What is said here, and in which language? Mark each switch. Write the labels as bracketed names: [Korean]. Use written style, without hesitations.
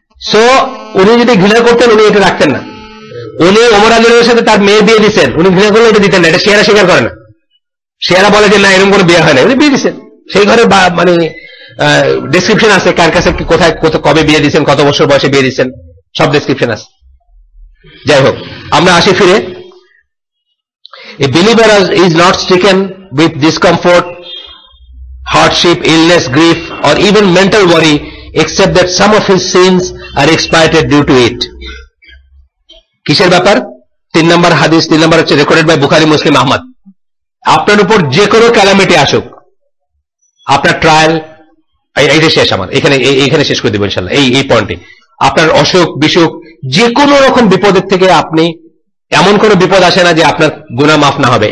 [Bangla] So উনি যদি ঘৃণা করতেন উনি এটা রাখতেন না। উনি ওমর রাদিয়াল্লাহুর সাথে তার মেয়ে বিয়ে দিচ্ছেন, উনি ঘৃণা করলে এটা দিতেন না। এটা শিয়ারা স্বীকার করে না। শিয়ারা বলে যে না, এরকম কোনো বিয়ে হয় না, উনি বিয়ে দিচ্ছেন। সেই ঘরে মানে ডেসক্রিপশন আছে, কার কাছে কোথায় কবে বিয়ে দিচ্ছেন, কত বছর বয়সে বিয়ে দিচ্ছেন, সব ডেসক্রিপশন আছে। যাই হোক, আমরা আসি ফিরে। [English] A believer is not stricken with discomfort, hardship, illness, grief, or even mental worry, except that some of his sins are expiated due to it. [Bangla] কিসের ব্যাপার? 3 নম্বর হাদিস, 3 নম্বর হচ্ছে রেকর্ডেড বাই বুখারী, মুসলিম, আহমদ। আপনার উপর যে কোনো ক্যালামিটি আসুক, আপনার ট্রায়াল, এইটা শেষ, আমার এখানে শেষ করে দেবো ইনশাল্লাহ এই পয়েন্টে। আপনার অসুখ বিসুখ, যে কোনো রকম বিপদের থেকে আপনি, এমন কোনো বিপদ আসে না যে আপনার গুনাহ মাফ না হবে।